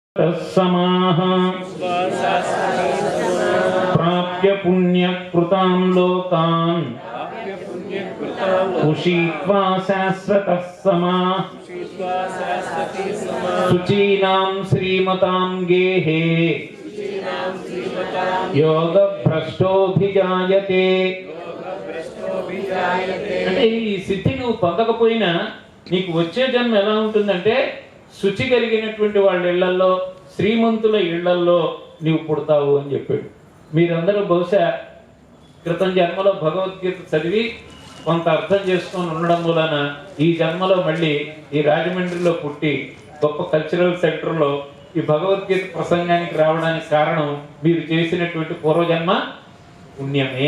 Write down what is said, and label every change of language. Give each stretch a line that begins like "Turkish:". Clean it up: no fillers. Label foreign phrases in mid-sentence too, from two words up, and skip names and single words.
Sanskrit: तस्समाः प्राप्य पुण्यकृतां लोकान् उषित्वा शाश्वतः समाः शुचीनां श्रीमतां गेहे योगभ्रष्टोऽभिजायते।
Telugu: అంటే ఈ సిద్ధి నువ్వు పొందకపోయినా నీకు వచ్చే జన్మ ఎలా ఉంటుందంటే శుచి కలిగినటువంటి వాళ్ళ ఇళ్లల్లో, శ్రీమంతుల ఇళ్లల్లో నీవు పుడతావు అని చెప్పాడు. మీరందరూ బహుశా క్రితం జన్మలో భగవద్గీత చదివి కొంత అర్థం చేసుకొని ఉండడం వలన ఈ జన్మలో మళ్ళీ ఈ రాజమండ్రిలో పుట్టి గొప్ప
English: cultural centerలో
Telugu: ఈ భగవద్గీత ప్రసంగానికి రావడానికి కారణం మీరు చేసినటువంటి పూర్వజన్మ పుణ్యమే.